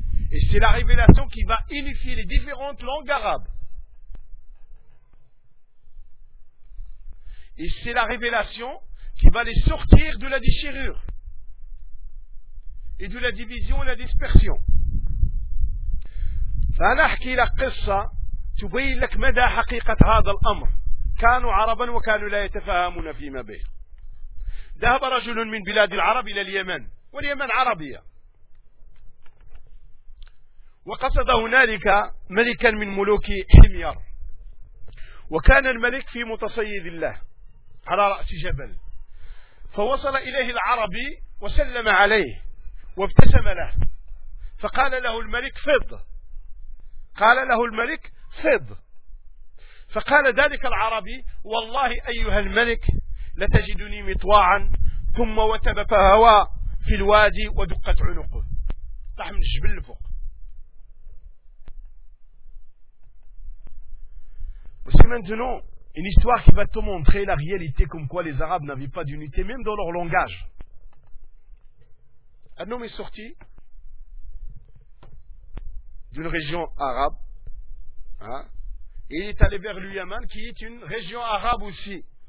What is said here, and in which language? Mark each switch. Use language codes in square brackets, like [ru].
[fr] Et c'est la révélation qui va unifier les différentes langues arabes. Et c'est la révélation qui va les sortir de la déchirure et de la division et la dispersion. [ar] فنحكي لك قصة تبين لك مدى حقيقة هذا الأمر. كانوا عربا وكانوا لا يتفاهمون فيما بين. ذهب رجل من بلاد العرب إلى اليمن، واليمن عربية، وقصد هنالك ملكا من ملوك حمير، وكان الملك في متصيد له على رأس جبل. فوصل إليه العربي وسلم عليه وابتسم له، فقال له الملك فض. قال له الملك فض. فقال ذلك العربي والله أيها الملك لتجدني مطواعا ثم وتب فهوى في الوادي ودقت عنقه طاح من الجبل لفوق. [fr] Voici maintenant une histoire qui va te montrer la réalité comme quoi les Arabes n'avaient pas d'unité même dans leur langage. Un homme est sorti d'une région arabe, hein, et il est allé vers le Yémen qui est une région arabe aussi.